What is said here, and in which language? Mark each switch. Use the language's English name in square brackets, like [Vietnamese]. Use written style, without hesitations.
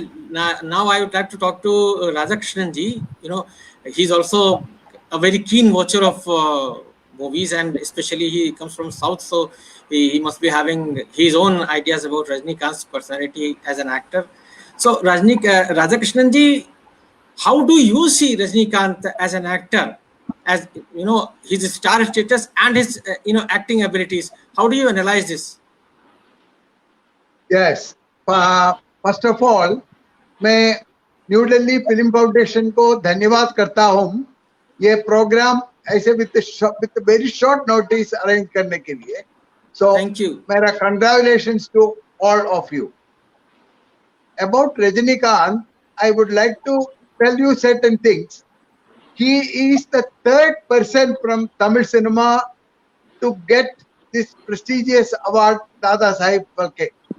[English] Now I would like to talk to Radhakrishnan ji. He's also a very keen watcher of movies, and especially he comes from South, so he must be having his own ideas about Rajnikant's personality as an actor. So Radhakrishnan ji, how do you see Rajnikant as an actor, as his star status and his acting abilities? How do you analyze this? Yes. First of all, [Hindi] मैं new Delhi film foundation को धन्यवाद करता हूँ ये programme ऐसे [English] with very short notice [Hindi] arrange करने के लिए. [English] So thank you. मेरा congratulations to all of you. About Rajnikant, I would like to tell you certain things. He is the third person from Tamil cinema to get this prestigious award, Dadasaheb Phalke.